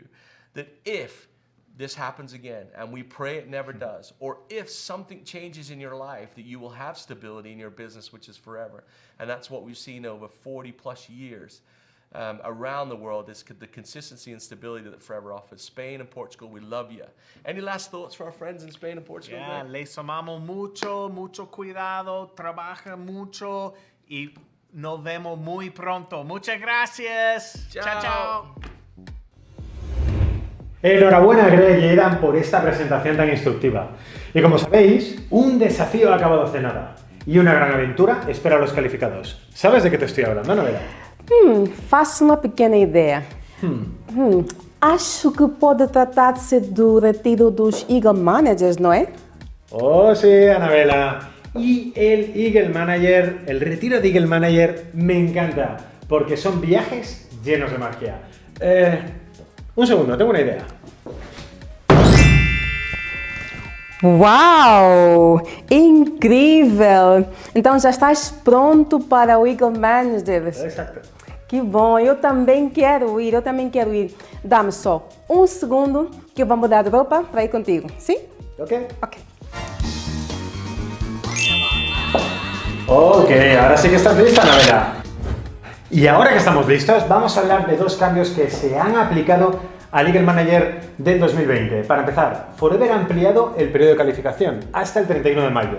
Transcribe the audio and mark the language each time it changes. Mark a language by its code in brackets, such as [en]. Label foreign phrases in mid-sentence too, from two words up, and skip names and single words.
[en] That if this happens again, and we pray it never does, or if something changes in your life, that you will have stability in your business, which is forever. And that's what we've seen over 40 plus years. around the world is the consistency and stability that Forever offers. Spain and Portugal, we love you. Any last thoughts for our friends in Spain and Portugal? Yeah, [es] les amamos mucho, mucho cuidado, trabaja mucho y nos vemos muy pronto. Muchas gracias. Chao, chao. Enhorabuena, Greg y Aidan, por esta presentación tan instructiva. Y como sabéis, un desafío ha acabado hace nada y una gran aventura espera a los calificados. ¿Sabes de qué te estoy hablando, Novela? [pt] Faço uma pequena ideia. Acho que pode tratar-se do retiro dos Eagle Managers, não é? [es] Oh, sí, Anabela. Y el Eagle Manager, el retiro de Eagle Manager, me encanta, porque son viajes llenos de magia. Un segundo, tengo una idea. [pt] Uau! Incrível! Então já estás pronto para o Eagle Managers? [es] Exacto. [pt] Que bom, eu também quero ir, Dá-me só um segundo que eu vou mudar de roupa para ir contigo, sim? Ok. Ok. [es] Ok, ahora sí que estás lista, Anabela. Y ahora que estamos listos, vamos a hablar de dos cambios que se han aplicado al Eagle Manager del 2020. Para empezar, Forever ha ampliado el periodo de calificación hasta el 31 de mayo.